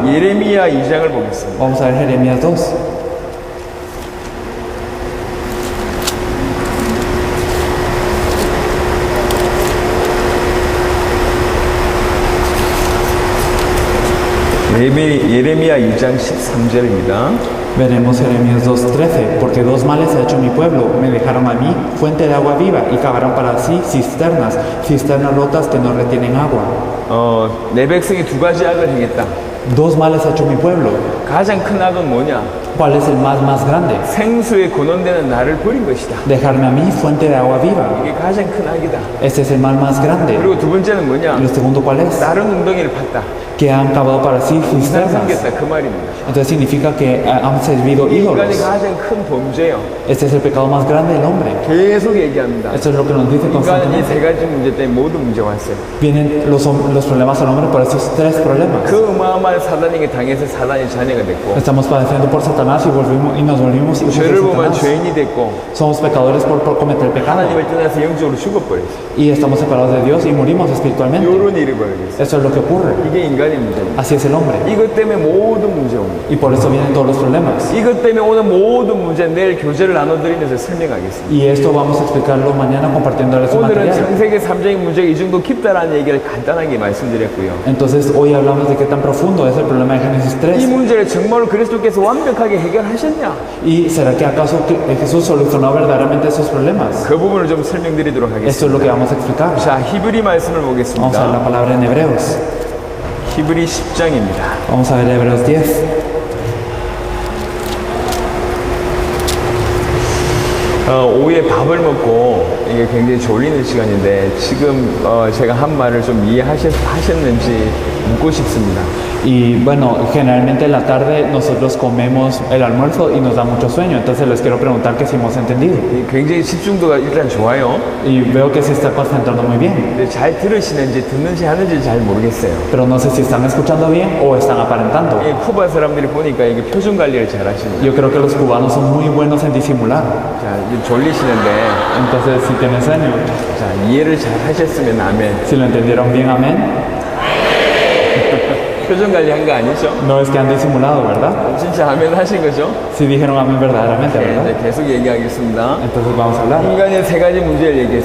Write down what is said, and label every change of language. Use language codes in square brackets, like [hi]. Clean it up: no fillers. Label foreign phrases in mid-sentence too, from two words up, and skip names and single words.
[ko] 예레미야 2장을 보겠습니다. [es] Vamos a ver Jeremías 2. [ko] 예레미야 2장 13절입니다. [es] Veremos Jeremías 2:13, porque 2 males ha hecho mi pueblo, me dejaron a mí fuente de agua viva y cavaron para sí cisternas rotas que no retienen agua. [ko] 내 백성이 두 가지 악을 행했다. [es] 2 males ha hecho mi pueblo. [ko] 가장 큰 악은 뭐냐? [es] ¿Cuál es el más grande? [ko] 생수에 근원되는 나를 버린 것이다. [es] Dejarme a mí fuente de agua viva. [ko] 이게 가장 큰 악이다. [es] Este es el mal más grande. [ko] 그리고 두 번째는 뭐냐? [es] ¿Y lo segundo cuál es? [ko] 다른 웅덩이를 팠다. [es] que han cavado para sí [ko] 이상 [es] cisternas. [ko] 생겼다 그 말입니다. [es] Entonces significa que han servido [ko] 인간이 [es] ídolos. [ko] 가장 큰 범죄예요. [es] Este es el pecado más grande del hombre. [ko] 계속 얘기합니다. [es] Esto es lo que nos dice [ko] 인간은 이 [es] constantemente. [ko] 세 가지 문제 때문에 모든 문제가 왔어요. [es] Vienen los problemas al hombre por estos tres problemas. [ko] 그 어마어마한 사단에게 당해서 사단의 자녀가 됐고, [es] Estamos padeciendo por Satanás y nos volvimos hijos de [ko] 죄를 보면 [es] Satanás. [ko] 죄인이 됐고, [es] Somos pecadores por cometer pecado. [ko] 하나님을 떠나서 영적으로 죽어버렸어요. [es] Y estamos separados de Dios y morimos espiritualmente. [ko] 이런 일이 벌어졌어요. [es] Eso es lo que ocurre. [ko] 이게 인간의 문제입니다. [es] Así es el hombre. [ko] 이것 때문에 모든 문제가 옵니다. [es] Y por eso vienen todos los problemas. [ko] 이것 때문에 오는 모든 문제 내일 교재를 나눠드리면서 설명하겠습니다. [es] Y esto vamos a explicarlo mañana compartiéndoles un [ko] 오늘은 [es] material. [ko] 창세기 3장의 문제가 이 정도 깊다라는 얘기를 간단하게 말씀드렸고요. [es] Entonces hoy hablamos de qué tan profundo es el problema de Génesis [ko] 이 [es] 3. [ko] 문제를 정말로 그리스도께서 완벽하게 해결하셨냐? [es] ¿Y será que acaso Jesús solucionó verdaderamente esos problemas? [ko] 그 부분을 좀 설명드리도록 [es] Esto es lo [ko] 하겠습니다. [es] que vamos a explicar. [ko] 자, 히브리 말씀을 [es] Vamos a ver [ko] 보겠습니다. [es] la palabra en Hebreos. [ko] 히브리 10장입니다. [es] Vamos a ver Hebreos 10. [ko] 오후에 밥을 먹고 이게 굉장히 졸리는 시간인데 지금 제가 한 말을 좀 이해하셨는지 묻고 싶습니다. [es] Y bueno, generalmente en la tarde nosotros comemos el almuerzo y nos da mucho sueño. Entonces les quiero preguntar que si hemos entendido. [ko] 굉장히 집중도가 일단 좋아요. [es] Y veo que se está concentrando muy bien. [ko] 근데 잘 들으시는지 듣는지 하는지 잘 모르겠어요. [es] Pero no sé si están escuchando bien o están aparentando. [ko] 이 쿠바 사람들이 보니까 이게 표정 관리를 잘 하십니다. [es] Yo creo que los cubanos son muy buenos en disimular. [ko] 자, 이제 졸리시는데 [es] Entonces, si tienen sueño, [ko] 자, 이해를 잘 하셨으면 아멘. [es] si lo entendieron bien, amén. [ko] 표정 관리 한 거 아니죠? [es] No es que han disimulado, ¿verdad? [ko] 진짜 아멘 하신 거죠? [es] Si dijeron amén verdaderamente, [ko] 네, [es] ¿verdad? [ko] 이제 계속 얘기하겠습니다. [es] Entonces vamos a hablar. [ko] 인간의 세 가지 문제를 얘기했어요.